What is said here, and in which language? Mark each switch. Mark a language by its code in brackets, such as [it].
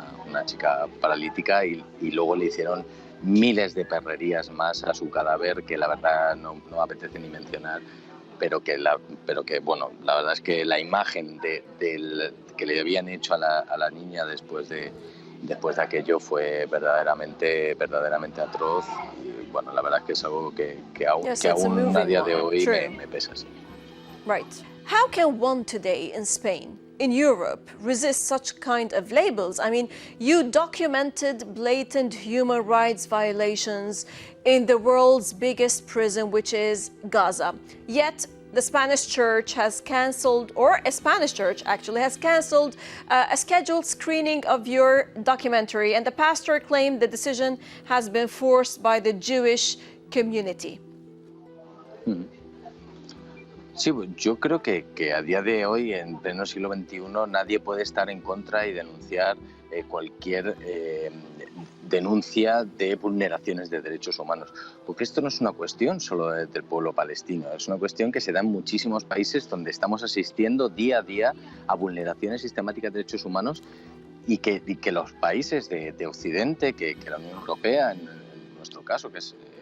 [es] una chica paralítica, y luego le hicieron miles de perrerías más a su cadáver que la verdad no apetece ni mencionar, pero que bueno, la verdad es que la imagen que le habían hecho a la niña después de aquello fue verdaderamente atroz, y bueno, la verdad es que es algo que aún a día de hoy me pesa. Sí. [en] Right. How can one today in Spain, in Europe, resist such kind of labels? I mean, you documented blatant human rights violations in the world's biggest prison, which is Gaza. Yet, the Spanish church has cancelled, or a Spanish church actually has cancelled a scheduled screening of your documentary, and the pastor claimed the decision has been forced by the Jewish community. [es] Sí, yo creo que a día de hoy, en pleno siglo XXI, nadie puede estar en contra y denunciar cualquier denuncia de vulneraciones de derechos humanos. Porque esto no es una cuestión solo del pueblo palestino, es una cuestión que se da en muchísimos países donde estamos asistiendo día a día a vulneraciones sistemáticas de derechos humanos, y que los países de Occidente, que la Unión Europea, en nuestro caso, que es